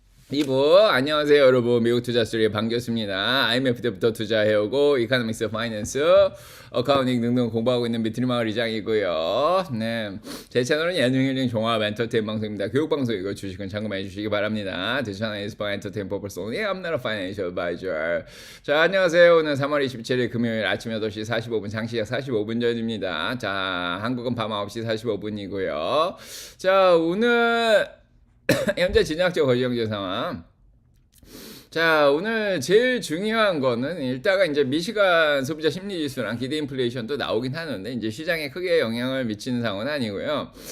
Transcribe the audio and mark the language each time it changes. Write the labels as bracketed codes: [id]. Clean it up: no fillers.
[ko] 2부 안녕하세요 여러분, 미국 투자 스토리 반갑습니다. IMF 때부터 투자해오고 이코노믹스, 파이낸스, 어카운팅 등등 공부하고 있는 미트리마을 이장이고요. 네, 제 채널은 예능 종합 엔터테인 방송입니다. 교육 방송이고 주식은 참고해 주시기 바랍니다. [en] This channel is for entertainment purpose only. I'm not a financial advisor. [ko] 자, 안녕하세요. 오늘 3월 27일 금요일 아침 8시 45분 장시작 45분 전입니다. 자, 한국은 밤 9시 45분이고요. 자, 오늘 현재 진행적 거시경제 상황. 자, 오늘 제일 중요한 거는 일단은 이제 미시간 소비자 심리 지수랑 기대 인플레이션도 나오긴 하는데 이제 시장에 크게 영향을 미치는 상황은 아니고요.